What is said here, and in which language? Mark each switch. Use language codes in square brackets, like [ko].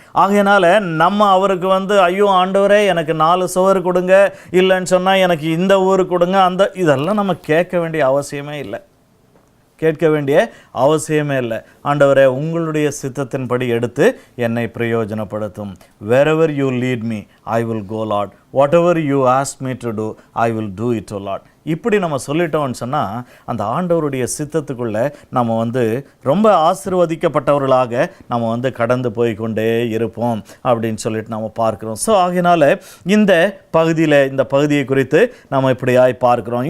[ta] ஆகையினால நம்ம அவருக்கு வந்து ஐயோ ஆண்டவரே எனக்கு 4 சுவர் கொடுங்க, இல்லைன்னு சொன்னால் எனக்கு இந்த ஊர் கொடுங்க, அந்த இதெல்லாம் நம்ம கேட்க வேண்டிய அவசியமே இல்லை. கேட்க வேண்டிய அவசியமே இல்லை. ஆண்டவரே உங்களுடைய சித்தத்தின்படி எடுத்து என்னை பிரயோஜனப்படுத்தும். [en] wherever you lead me I will go Lord, whatever you ask me to do I will do it O Lord. [ta] இப்படி நம்ம சொல்லிட்டோம்னு சொன்னால் அந்த ஆண்டவருடைய சித்தத்துக்குள்ளே நம்ம வந்து ரொம்ப ஆசீர்வதிக்கப்பட்டவர்களாக நம்ம வந்து கடந்து போய் கொண்டே இருப்போம் அப்படின்னு சொல்லிட்டு நம்ம பார்க்குறோம். ஸோ ஆகையினால இந்த பகுதியை குறித்து நம்ம இப்படியாய் பார்க்குறோம்.